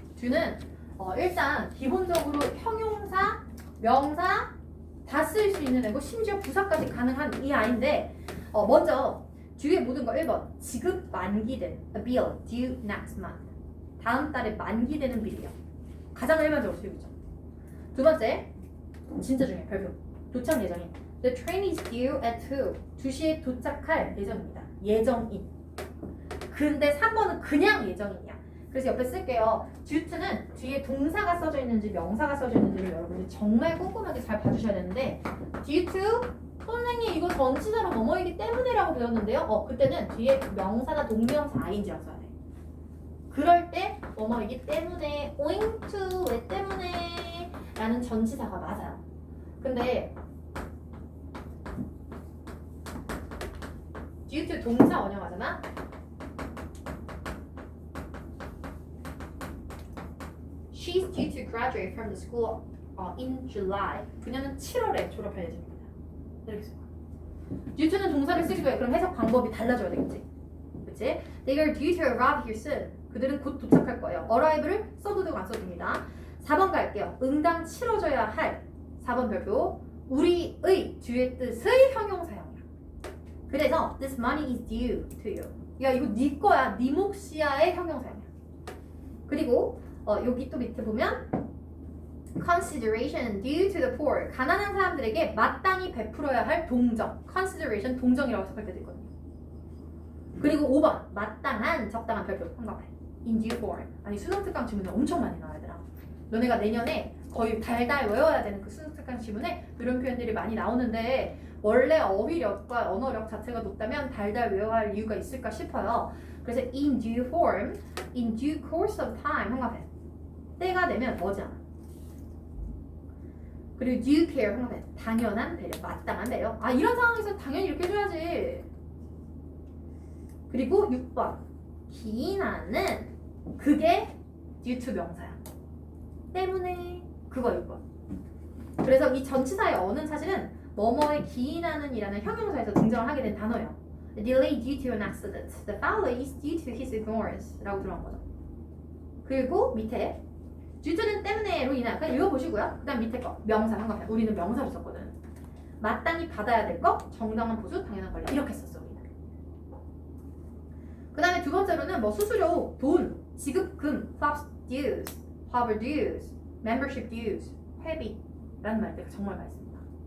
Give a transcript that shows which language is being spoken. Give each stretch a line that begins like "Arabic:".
Korean: 듀는 일단 기본적으로 형용사, 명사 다 쓸 수 있는 애고 심지어 부사까지 가능한 이 아이인데 먼저 듀의 모든 거 1번 지급 만기된
English: a bill due next month.
Korean: 다음 달에 만기되는 빌이요. 가장 일반적으로 쓰이고 있죠. 두 번째, 진짜 중요해. 별표. 도착 예정인.
English: The train is due at
Korean: 2시에 도착할 예정입니다. 예정인. 근데 3번은 그냥 예정인이야. 그래서 옆에 쓸게요. due to는 뒤에 동사가 써져 있는지 명사가 써져 있는지를 여러분이 정말 꼼꼼하게 잘 봐주셔야 되는데 due to 선생님 이거 전치사로 뭐뭐이기 때문에라고 배웠는데요. 그때는 뒤에 명사나 동명사 ing라고 써야 돼. 그럴 때 뭐뭐이기 때문에 owing to 왜 때문에 라는 전치사가 맞아요. 근데 due to 동사 원형하잖아.
English: She's due to graduate from the school in July.
Korean: 그녀는 7월에 졸업할 예정입니다. 이렇게 써. due to는 동사를 쓰기도 해. 그럼 해석 방법이 달라져야 되겠지. 그치?
English: They are due to arrive here soon.
Korean: 그들은 곧 도착할 거예요. arrive를 써도 되고 안 써도 됩니다. 4번 갈게요. 응당 치러져야 할 4번 별표. 우리의 due의 뜻의 형용사형이야. 그래서
English: this money is due to you.
Korean: 야 이거 네 거야. 네 몫이야의 형용사형이야. 그리고 여기 또 밑에 보면
English: consideration due to the poor.
Korean: 가난한 사람들에게 마땅히 베풀어야 할 동정. consideration 동정이라고 해석할 때도 있거든요. 그리고 5번 마땅한 적당한 별표 삼각대.
English: in due form.
Korean: 아니 수능 특강 지문을 엄청 많이 나와야 되나? 너네가 내년에 거의 달달 외워야 되는 그 수능 특강 지문에 이런 표현들이 많이 나오는데 원래 어휘력과 언어력 자체가 높다면 달달 외워야 할 이유가 있을까 싶어요. 그래서
English: in due form, in due course of time
Korean: 삼각대. 때가 되면 머지않아. 그리고 due care 삼각대. 당연한 배려, 마땅한 배려. 아 이런 상황에서 당연히 이렇게 해줘야지. 그리고 6번 기인하는 그게 due to 명사야. 때문에 그거 6번. 그래서 이 전치사의 어는 사실은 뭐뭐에 기인하는 이라는 형용사에서 등장을 하게 된 단어예요.
English: Delay due to an accident. The failure is due to his ignorance
Korean: 라고 들어간 거죠. 그리고 밑에 due to는 때문에로 인한 그냥 읽어보시고요. 그 다음 밑에 거 명사 한거 우리는 명사로 썼거든. 마땅히 받아야 될 거 정당한 보수 당연한 권리 이렇게 썼어 우리는. 그 다음에 두 번째로는 뭐 수수료, 돈, 지급금,
English: FOBS dues, Harvard dues, membership dues,
Korean: 회비라는 말들이 정말 많이 씁니다.